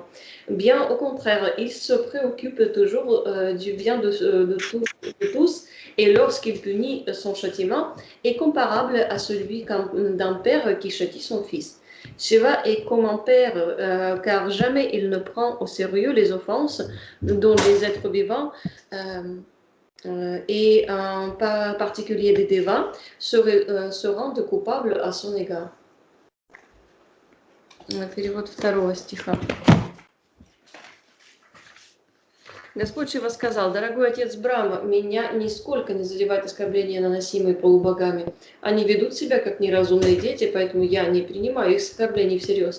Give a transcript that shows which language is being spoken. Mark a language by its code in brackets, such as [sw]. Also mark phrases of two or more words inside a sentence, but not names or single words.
[fr] Bien au contraire, il se préoccupe toujours du bien de tous, et lorsqu'il punit son châtiment, est comparable à celui d'un père qui châtie son fils. Shiva est comme un père, car jamais il ne prend au sérieux les offenses dont les êtres vivants et en particulier des devas se rendent coupables à son égard. [ru] Перевод второго стиха. Господь Шива сказал: «Дорогой отец Брахма, меня нисколько не задевают оскорбления, наносимые полубогами. Они ведут себя как неразумные дети, поэтому я не принимаю их оскорблений всерьез.